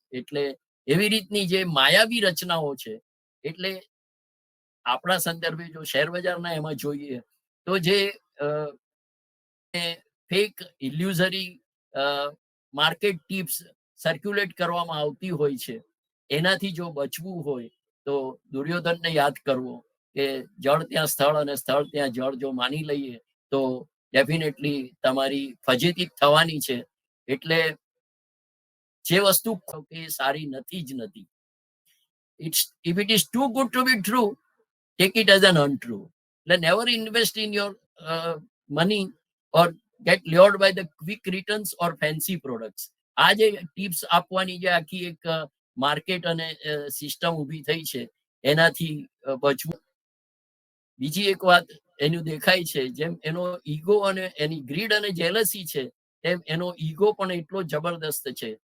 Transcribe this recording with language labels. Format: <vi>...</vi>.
<gu>એટલે એવી રીતની જે માયાવી રચનાઓ છે, એટલે આપણા સંદર્ભે જો શેર બજારના એમાં જોઈએ તો જે ફેક ઇલ્યુઝરી માર્કેટ ટિપ્સ સર્ક્યુલેટ કરવામાં આવતી હોય છે, એનાથી જો બચવું હોય તો દુર્યોધનને યાદ કરવો કે જળ ત્યાં સ્થળ અને સ્થળ ત્યાં જળ જો માની લઈએ તો ડેફિનેટલી તમારી ફજેતી થવાની છે. એટલે જે વસ્તુ કે સારી નથી જ નથી,</gu> <en>if it is too good to be true, take it as an untrue. એટલે never invest in your money or get lured by the quick returns or fancy products.</en> <gu>આ જે ટિપ્સ આપવાની જે આખી એક માર્કેટ અને સિસ્ટમ ઊભી થઈ છે, એનાથી બચવું. બીજી એક વાત એનું દેખાય છે, જેમ એનો ઈગો અને એની ગ્રીડ અને જેલસી છે, તેમ એનો ઈગો પણ એટલો જબરદસ્ત છે.</gu>